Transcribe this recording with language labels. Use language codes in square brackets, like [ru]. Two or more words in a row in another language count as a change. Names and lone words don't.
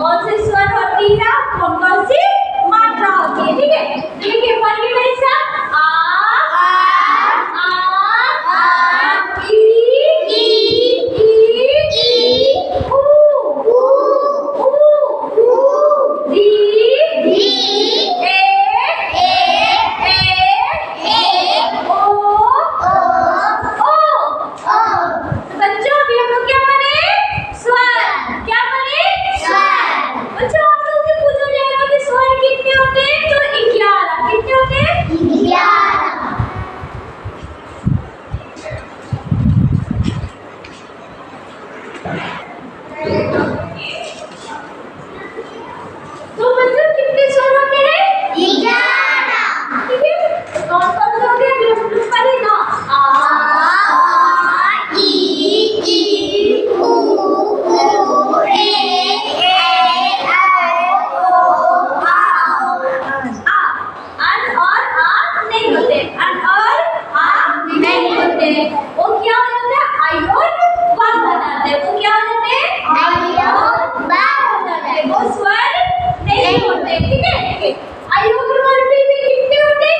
[hi] सी स्वर होती है, कौन कौन सी मात्रा होती है, ठीक है। देखिए पढ़िए मेरे साथ, आ ई ऊ री ओ बच्चों अभी हम लोग क्या पढ़े? स्वर। क्या पढ़े? स्वर। बच्चों आप लोग से पूछा जाएगा कि स्वर कितने होते हैं, तो 11। कितने होते हैं? 11। तो बच्चों कितने स्वर होते हैं? 11। ठीक है, कौन कौन से होते हैं अभी हम लोग पढ़े ना। आ ई ऊ ए अन और आ नहीं होते, अन और आ नहीं होते। वो क्या हो जाते हैं? आई और बा हो जाते हैं। वो क्या हो जाते हैं? आई और बा हो जाते हैं। वो स्वर नहीं होते, ठीक है। आई और बा में कितने होते हैं?